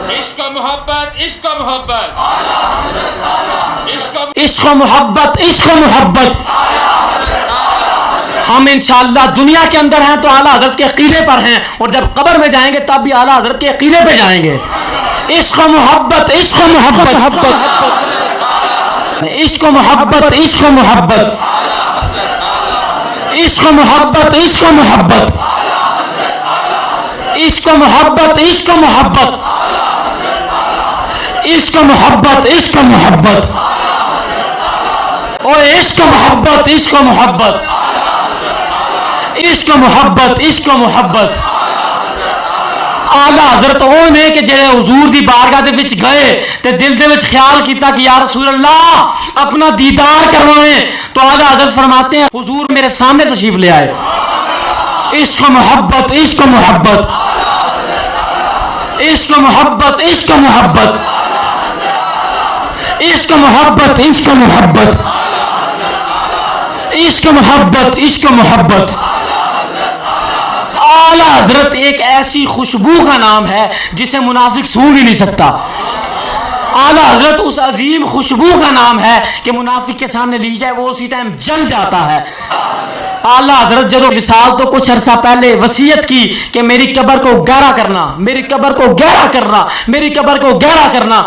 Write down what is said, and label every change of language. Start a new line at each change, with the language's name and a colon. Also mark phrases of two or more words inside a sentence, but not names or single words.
Urdu: عشق و محبت، عشق و محبت، عشق و محبت، عشق و محبت. ہم انشاءاللہ دنیا کے اندر ہیں تو اعلیٰ حضرت کے عقیدے پر ہیں، اور جب قبر میں جائیں گے تب بھی اعلیٰ حضرت کے عقیدے پہ جائیں گے. عشق و محبت، عشق و محبت، عشق و محبت، عشق و محبت، عشق و محبت، عشق و محبت، عشق و محبت، عشق و محبت، عشق و محبت، عشق و محبت، اور عشق و محبت، عشق و محبت، عشق و محبت، عشق و محبت.
Punjabi: اعلیٰ حضرت وہ نے کہ جڑے حضور دی بارگاہ دے وچ گئے تے دل دے وچ خیال کیتا کہ
Arabic: یا رسول اللہ
Punjabi: اپنا دیدار کروائیں،
Urdu: تو اعلیٰ حضرت فرماتے ہیں حضور میرے سامنے تشریف لے آئے. عشق و محبت، عشق و محبت، عشق و محبت، عشق و محبت، عشق و محبت، عشق و محبت، عشق و محبت، عشق و محبت. اعلیٰ حضرت ایک ایسی خوشبو کا نام ہے جسے منافق سونگھ ہی نہیں سکتا. اعلیٰ حضرت اس عظیم خوشبو کا نام ہے کہ منافق کے سامنے لی جائے وہ اسی ٹائم جل جاتا ہے. اعلیٰ حضرت جب وصال تو کچھ عرصہ پہلے وصیت کی کہ میری قبر کو گہرا کرنا، میری قبر کو گہرا کرنا، میری قبر کو گہرا کرنا.